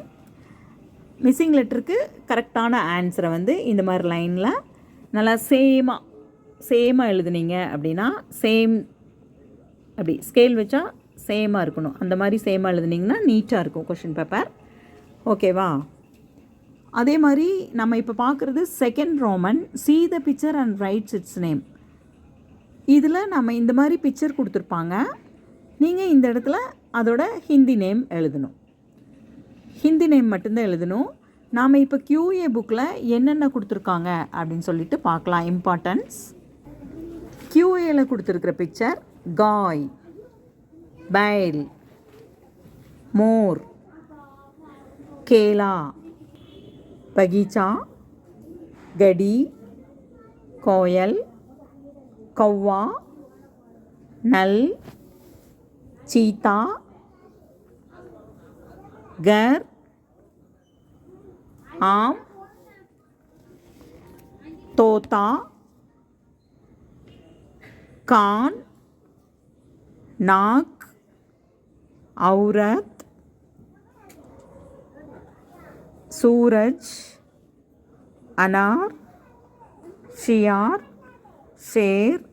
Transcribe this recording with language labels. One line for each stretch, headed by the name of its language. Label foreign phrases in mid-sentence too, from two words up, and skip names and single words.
English: missing letter correct answer
Tamil: வந்து இந்த மாதிரி லைனில் நல்லா சேமாக எழுதுனீங்க அப்படின்னா அப்படி ஸ்கேல் வச்சா சேமாக இருக்கணும். அந்த மாதிரி சேமாக எழுதுனீங்கன்னா நீட்டாக இருக்கும்
English: question paper.
Tamil: ஓகேவா? அதே மாதிரி நம்ம இப்போ பார்க்குறது
English: second Roman, see the picture and write its name.
Tamil: இதில் நம்ம இந்த மாதிரி பிக்சர் கொடுத்துருப்பாங்க. நீங்கள் இந்த இடத்துல அதோட
English: Hindi name
Tamil: எழுதணும்.
English: Hindi name
Tamil: மட்டும்தான் எழுதணும். நாம் இப்போ QA புக்கில் என்னென்ன கொடுத்துருக்காங்க அப்படின்னு சொல்லிட்டு பார்க்கலாம். இம்பார்ட்டன்ஸ். QAயில் கொடுத்துருக்கிற பிக்சர்
Hindi: गाय, बैल, मोर, केला, बगीचा, घड़ी, कोयल, कौवा, नल, चीता, घर, आम, तोता, कान, नाक, औरत, सूरज, अनार, शियार, शेर.